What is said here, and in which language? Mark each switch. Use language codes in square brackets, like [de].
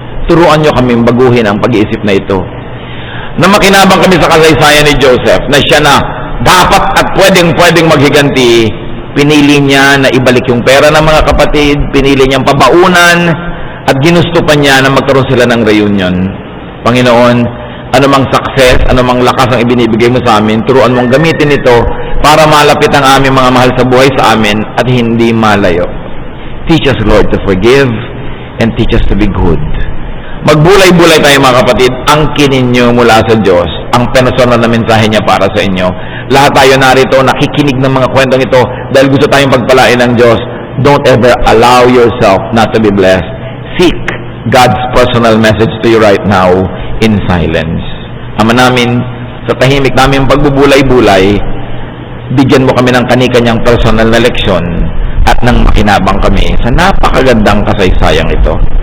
[tl] Turuan nyo kami baguhin ang pag-iisip na ito. Na makinabang kami sa kasaysayan ni Joseph, na siya na dapat at pwedeng maghiganti, pinili niya na ibalik yung pera ng mga kapatid, pinili niyang pabaunan, at ginusto pa niya na magkaroon sila ng reunion. Panginoon, anumang success, anumang lakas ang ibinibigay mo sa amin, turuan mong gamitin ito para malapit ang aming mga mahal sa buhay sa amin at hindi malayo. [en] Teach us, Lord, to forgive and teach us to be good. [tl] Magbulay-bulay tayo mga kapatid, angkinin nyo mula sa Diyos ang personal na mensahe niya para sa inyo. Lahat tayo narito, nakikinig ng mga kwentong ito dahil gusto tayong pagpalain ng Diyos. [en] Don't ever allow yourself not to be blessed. Seek God's personal message to you right now in silence. [tl] Ama namin, sa tahimik namin pagbubulay-bulay, bigyan mo kami ng kani-kanyang personal na leksyon at nang makinabang kami sa napakagandang kasaysayang ito.